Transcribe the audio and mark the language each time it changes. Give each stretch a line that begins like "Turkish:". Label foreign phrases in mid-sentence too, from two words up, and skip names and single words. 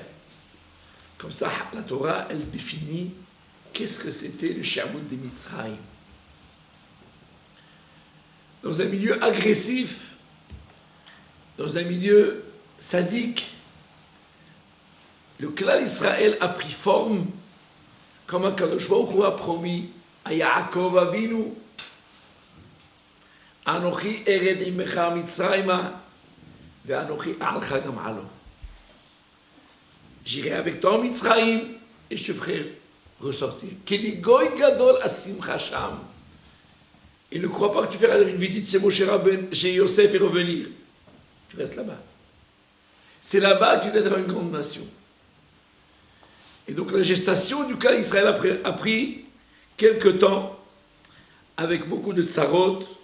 French: Comme ça, la Torah, elle définit qu'est-ce que c'était le Sherbout des Mitzrayim. Dans un milieu agressif, dans un milieu sadique, le clan Israël a pris forme comme un
Hebrew: קדוש ברוך הוא
French: a promis à Yaakov Avinu.
Hebrew: אנכי ארד עמך מצרימה ואנכי אעלך גם עלה.
French: J'irai avec toi en Mitzrayim et je te ferai ressortir.
Hebrew: כי לגוי גדול אשימך שם.
French: Et ne crois pas que tu feras une visite chez Moshe Rabbeinu, chez Yosef et revenir. Tu restes là-bas. C'est là-bas que tu deviendras une grande nation. Et donc la gestation du clan Israël a pris quelque temps, avec beaucoup de tsarot.